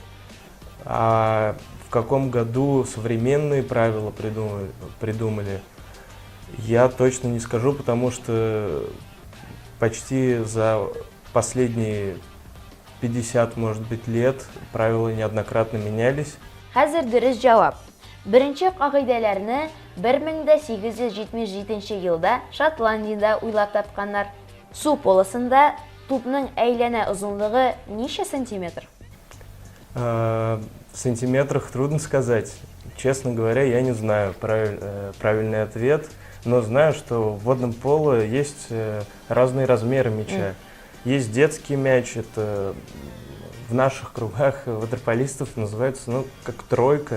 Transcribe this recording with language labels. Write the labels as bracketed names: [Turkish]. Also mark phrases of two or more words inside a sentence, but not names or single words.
[Russian] А в каком году современные правила придумали, я точно не скажу, потому что почти за последние 50, может быть, лет правила неоднократно менялись. [Tatar] Хәзер дөрес җавап. Беренче кагыйдәләрне 1877 елда Шотландиядә уйлап тапканнар. Су полосында тупның әйләнә озынлыгы ничә сантиметр? [Russian] В сантиметрах трудно сказать. Честно говоря, я не знаю правильный ответ, но знаю, что в водном поло есть разные размеры мяча. Есть детский мяч, это в наших кругах ватерполистов называется как тройка.